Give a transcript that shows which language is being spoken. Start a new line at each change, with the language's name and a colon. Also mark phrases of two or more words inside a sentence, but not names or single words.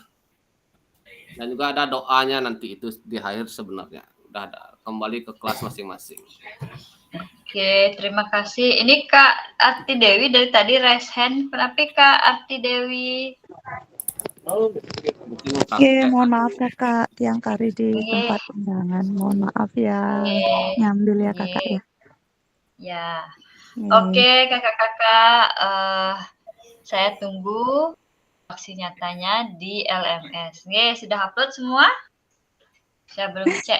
Indonesian: Dan juga ada doanya nanti itu di akhir sebenarnya. Udah ada kembali ke kelas masing-masing. Oke, terima kasih. Ini Kak Arti Dewi dari tadi raise hand. Kenapa Kak Arti Dewi? Mungkin Oke, mohon maaf ya Kak,
Balinese: tiang kari
Indonesian: di Oke. tempat undangan. Mohon maaf ya, Oke. nyambil ya Oke. Kakak ya. Ya. Nih. Oke, kakak-kakak, saya tunggu aksi nyatanya di LMS. Oke, sudah upload semua? Saya belum cek.